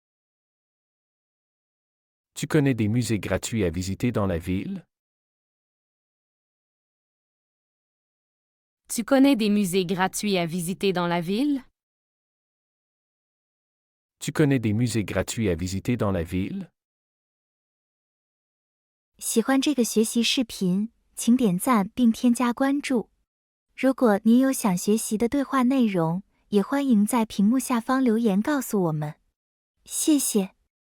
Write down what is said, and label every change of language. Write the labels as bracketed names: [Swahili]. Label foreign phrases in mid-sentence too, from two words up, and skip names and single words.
[French] Tu connais des musées gratuits à visiter dans la ville? Tu connais des musées gratuits à visiter dans la ville? Tu connais des musées gratuits à visiter dans la ville? [Chinese] 喜欢这个学习视频，请点赞并添加关注。如果您有想学习的对话内容，也欢迎在屏幕下方留言告诉我们。谢谢。